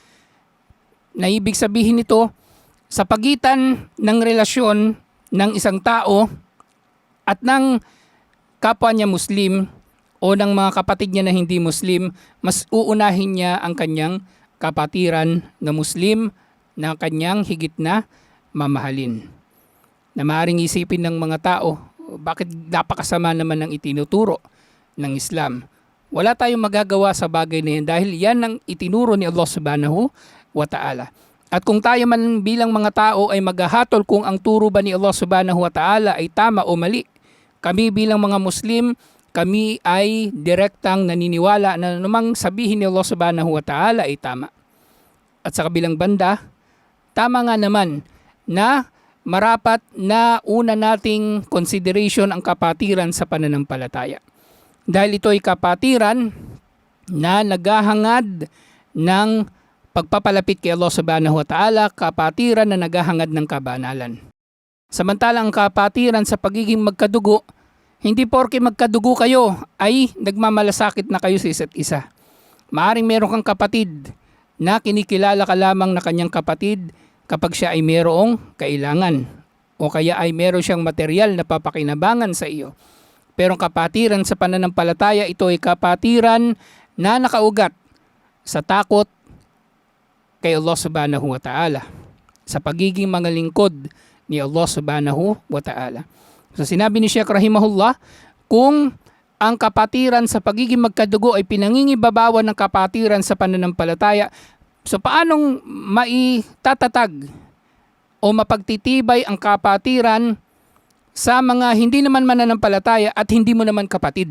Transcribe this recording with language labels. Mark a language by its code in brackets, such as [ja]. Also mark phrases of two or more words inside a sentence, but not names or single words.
[tl] na ibig sabihin nito sa pagitan ng relasyon ng isang tao at ng kapwa niya Muslim o ng mga kapatid niya na hindi Muslim, mas uunahin niya ang kanyang kapatiran na Muslim na kanyang higit na mamahalin. Na maaaring isipin ng mga tao, bakit napakasama naman ng itinuturo ng Islam? Wala tayong magagawa sa bagay na yan dahil yan ang itinuro ni Allah [ar] سبحانه وتعالى. [tl] At kung tayo man bilang mga tao ay maghahatol kung ang turo ba ni Allah [ar] سبحانه وتعالى [tl] ay tama o mali, kami bilang mga Muslim, kami ay direktang naniniwala na namang sabihin ni Allah [ar] سبحانه وتعالى [tl] ay tama. At sa kabilang banda, tama nga naman na marapat na una nating consideration ang kapatiran sa pananampalataya. Dahil ito ay kapatiran na naghahangad ng pagpapalapit kay Allah [ar] سبحانه وتعالى, [tl] kapatiran na naghahangad ng kabanalan. Samantalang ang kapatiran sa pagiging magkadugo, hindi porke magkadugo kayo ay nagmamalasakit na kayo sa isa't isa. Maaring meron kang kapatid na kinikilala ka lamang na kanyang kapatid kapag siya ay merong kailangan o kaya ay meron siyang material na papakinabangan sa iyo. Pero ang kapatiran sa pananampalataya, ito ay kapatiran na nakaugat sa takot kay Allah [ar] سبحانه وتعالى, [tl] sa pagiging mga lingkod ni Allah [ar] سبحانه وتعالى. [tl] So sinabi ni Sheikh rahimahullah, kung ang kapatiran sa pagiging magkadugo ay pinangingibabawan ng kapatiran sa pananampalataya, so paanong maitatag o mapagtitibay ang kapatiran sa mga hindi naman mananampalataya at hindi mo naman kapatid.